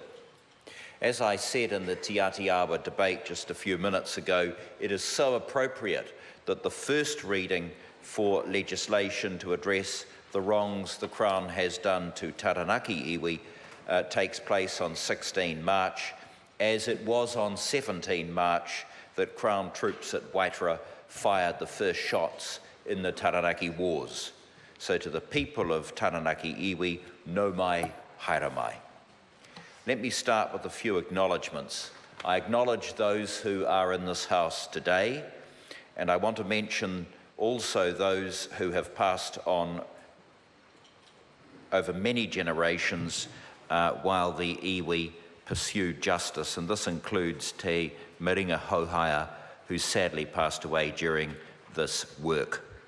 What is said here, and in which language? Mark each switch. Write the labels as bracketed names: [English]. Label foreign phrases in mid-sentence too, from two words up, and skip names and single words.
[English] As I said in the Te Atiawa debate just a few minutes ago, it is so appropriate that the first reading for legislation to address the wrongs the Crown has done to Taranaki iwi takes place on 16 March, as it was on 17 March that Crown troops at Waitara fired the first shots in the Taranaki Wars. So to the people of Taranaki iwi, [Māori] no mai, haere mai. [English] Let me start with a few acknowledgements. I acknowledge those who are in this House today, and I want to mention also those who have passed on over many generations while the iwi pursued justice, and this includes Te Miringa Hauhaia, who sadly passed away during this work.